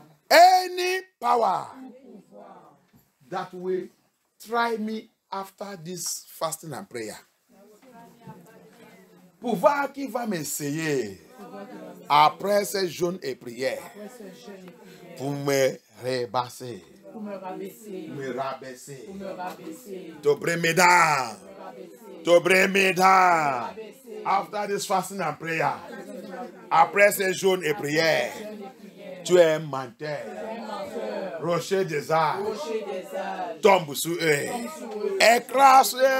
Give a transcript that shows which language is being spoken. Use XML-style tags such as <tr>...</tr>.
<en>Any power that will try me after this fasting and prayer.</en> <fr>Pouvoir qui va m'essayer après ce jeûne et prière pour me rebasser. Pour me rabaisser.</fr> <en>To bring me down. To bring me down. After this fasting and prayer.</en> <fr>Après ces jeûnes et prières. Tu es un menteur. Rocher des arbres. Tombe sous eux. Écrase.</fr>